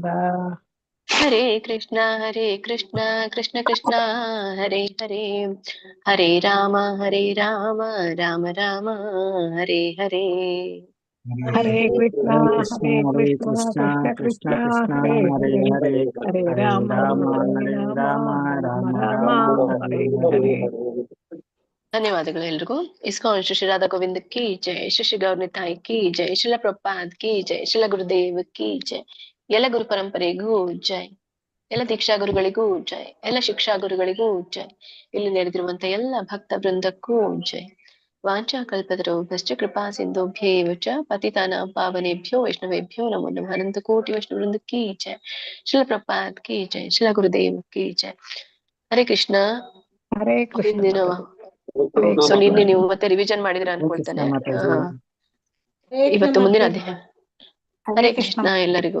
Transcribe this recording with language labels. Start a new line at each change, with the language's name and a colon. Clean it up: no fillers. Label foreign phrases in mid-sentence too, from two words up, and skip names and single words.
Sanskrit: ಹರೇ ಕೃಷ್ಣ ಕೃಷ್ಣ ಕೃಷ್ಣ ಹರೇ ಹರೇ, ಹರೇ ರಾಮ ರಾಮ ರಾಮ ಹರೇ ಹರೇ. ಹರೇ ಕೃಷ್ಣ ಹರೇ ಕೃಷ್ಣ ಕೃಷ್ಣ ಕೃಷ್ಣ ಹರೇ ಹರೇ, ಹರೇ ಹರೇ ರಾಮ ರಾಮ ಹರೇ ಹರೇ ರಾಮ ರಾಮ ರಾಮ ರಾಮ ರಾಮ ಹರೇ ಹರೇ ಹರೇ. ಹರೇ.
Kannada: ಧನ್ಯವಾದಗಳು ಎಲ್ರಿಗೂ.
Hindi: इस्कॉन श्री राधा गोविंद की जय, श्री गौरनिताई की जय, शील प्रभुपाद की जय, शील गुरुदेव की जय.
Kannada: ಎಲ್ಲ ಗುರು ಪರಂಪರೆಗೂ ಜೈ, ಎಲ್ಲ ದೀಕ್ಷಾ ಗುರುಗಳಿಗೂ ಜೈ, ಎಲ್ಲ ಶಿಕ್ಷಾ ಗುರುಗಳಿಗೂ ಜೈ, ಇಲ್ಲಿ ನಡೆದಿರುವಂತ ಎಲ್ಲ ಭಕ್ತ ಬೃಂದಕ್ಕೂ ಜೈ.
Sanskrit: ವಾಂಚಾ ಕಲ್ಪತರುಭ್ಯಶ್ಚ ಕೃಪಾ ಸಿಂಧುಭ್ಯೇವ ಚ ಪತಿತಾನಾಂ ಪಾವನೇಭ್ಯೋ ವೈಷ್ಣವೇಭ್ಯೋ ನಮೋ ನಮಃ.
Hindi: अनंत कोटि वैष्णव वृंद की जय, शील प्रभुपाद की जय, शील गुरुदेव की जय.
Sanskrit: ಹರೇ ಕೃಷ್ಣ. ಹರೇ ಕೃಷ್ಣ
Kannada: ಹಿಂದಿನ ಸೊ ನಿನ್ನೆ ನೀವು ಮತ್ತೆ ರಿವಿಷನ್ ಮಾಡಿದ್ರೆ ಅನ್ಕೊಳ್ತಾನೆ. ಇವತ್ತು ಮುಂದಿನ ಅಧ್ಯಾಯ.
Sanskrit: ಹರೇ ಕೃಷ್ಣ
Kannada: ಎಲ್ಲರಿಗೂ.